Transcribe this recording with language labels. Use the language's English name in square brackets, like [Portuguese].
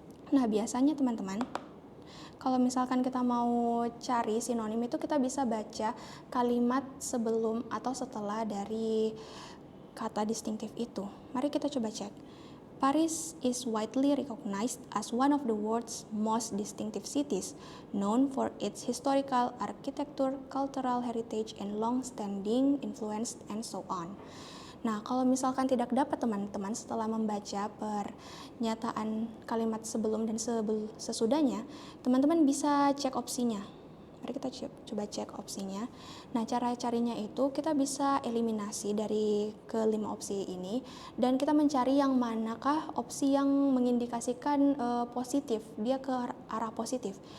[Indonesian] Nah, biasanya teman-teman, kalau misalkan kita mau cari sinonim itu kita bisa baca kalimat sebelum atau setelah dari kata distinctive itu. Mari kita coba cek. [English] Paris is widely recognized as one of the world's most distinctive cities, known for its historical architecture, cultural heritage, and long-standing influence, and so on. [Indonesian] Nah, kalau misalkan tidak dapat teman-teman setelah membaca pernyataan kalimat sebelum dan sesudahnya, teman-teman bisa cek opsinya. Mari kita coba cek opsinya. Nah, cara carinya itu kita bisa eliminasi dari kelima opsi ini dan kita mencari yang manakah opsi yang mengindikasikan positif, dia ke arah positif.